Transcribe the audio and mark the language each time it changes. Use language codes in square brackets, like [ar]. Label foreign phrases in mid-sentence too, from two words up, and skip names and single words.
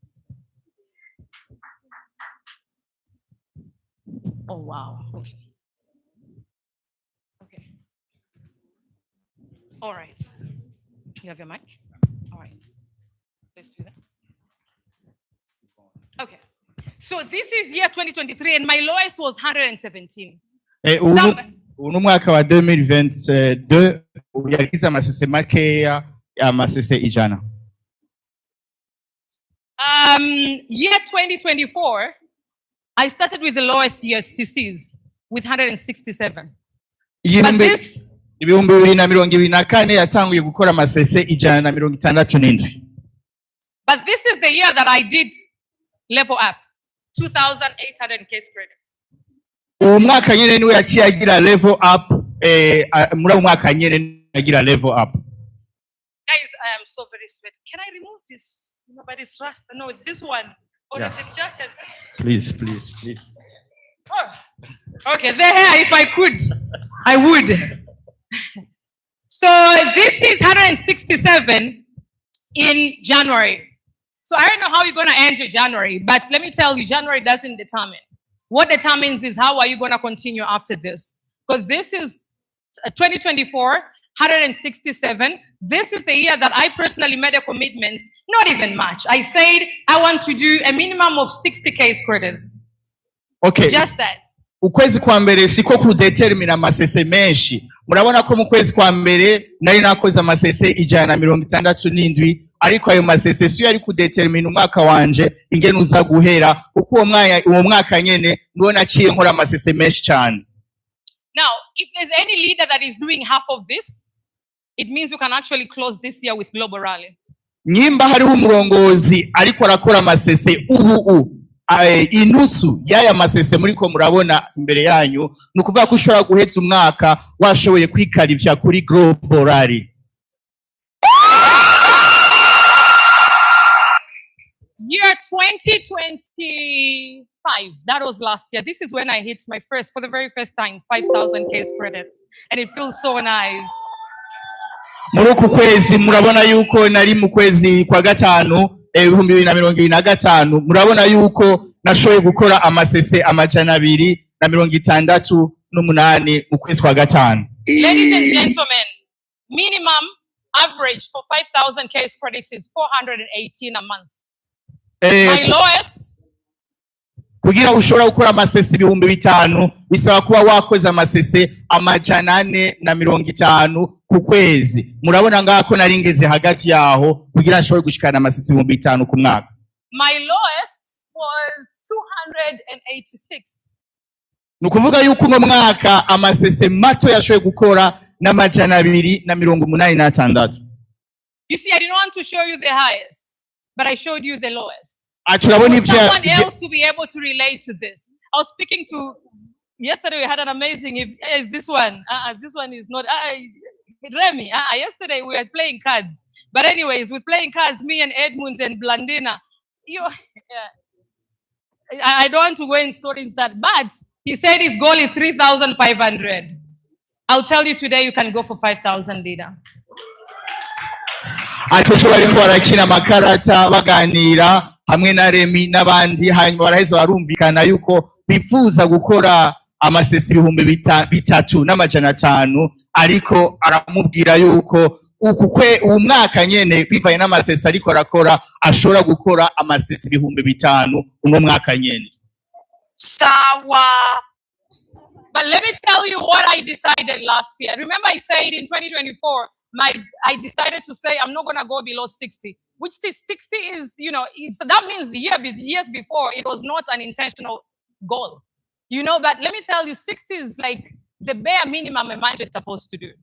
[en] Oh, wow. Okay. All right. You have your mic? All right. Let's do that. Okay. So this is year 2023 and my lowest was 117. [rn] Uno mwaka wa 2022 yagize amasese makeya amasese ijana. [en] Year 2024, I started with the lowest year CCs with 167. But this [rn] ibihumbi 2024 yatanguye gukora amasese ijana na 67. [en] But this is the year that I did level up, 2,800 case credit. [rn] Umwaka nyene niwe yaciye agira [en] level up [rn] muri umwaka nyene agira [en] level up. Guys, I am so very sweaty. Can I remove this? Nobody's rust. No, this one. Or the jacket. Please. Oh. Okay, the hair, if I could, I would. So this is 167 in January. So I don't know how you're going to end your January, but let me tell you, January doesn't determine. What determines is how are you going to continue after this. Because this is 2024, 167. This is the year that I personally made a commitment, not even much. I said I want to do a minimum of 60 case credits. Okay. Just that. [rn] Ukwezi kwa mbere siko kudetermina amasese menshi, murabona ko mu kwezi kwa mbere nari nakoze amasese 167, ariko ayo masese siyo yari kudetermina umwaka wanje ingene uza guhera, kuko uwo mwaka nyene niwo naciye nkora amasese menshi cyane. [en] Now, if there's any leader that is doing half of this, it means you can actually close this year with Global Rally. [rn] Nyimba hariho umurongozi ariko arakora amasese inusu yaya masese muriko murabona imbere yanyu, nukuvuga ko ushobora guheza umwaka washoboye kwikarivya kuri Global Rally. [en] Year 2025, that was last year. This is when I hit my first, for the very first time, 5,000 case credits. And it feels so nice. [rn] Muruku kwezi murabona yuko nari mu kwezi kwa gatanu 2025, murabona yuko nashoboye gukora amasese 268 mu kwezi kwa gatanu. [en] Ladies and gentlemen, minimum average for 5,000 case credits is 418 a month. My lowest, [rn] kugira ushobora gukora amasese 5,000 bisaba kuba wakoze amasese 450 ku kwezi. Murabona ngako naringeze hagati yaho kugira nshobore gushikana amasese 5,000 ku mwaka. [en] My lowest was 286. [rn] Nukuvuga yuko mu mwaka amasese mato yashoboye gukora na 286. [en] You see, I didn't want to show you the highest, but I showed you the lowest. Someone else to be able to relate to this. I was speaking to, yesterday we had an amazing, this one is not, Remy, yesterday we were playing cards. But anyways, with playing cards, me and Edmunds and Blandina, I don't want to go in stories that, but he said his goal is 3,500. I'll tell you today, you can go for 5,000 leader. [rn] Atocho bariko barakina makarata baganira hamwe na Remy n'abandi, hanyuma baraheza barumvikana yuko bifuza gukora amasesi 3,500, ariko aramubwira yuko uwo mwaka nyene bivanye n'amasesi ariko arakora ashobora gukora amasesi 5,000 uno mwaka nyene. Sawa. [en] But let me tell you what I decided last year. Remember I said in 2024, I decided to say I'm not going to go below 60, which is 60 is, that means years before it was not an intentional goal, but let me tell you, 60 is like the bare minimum a man is supposed to do.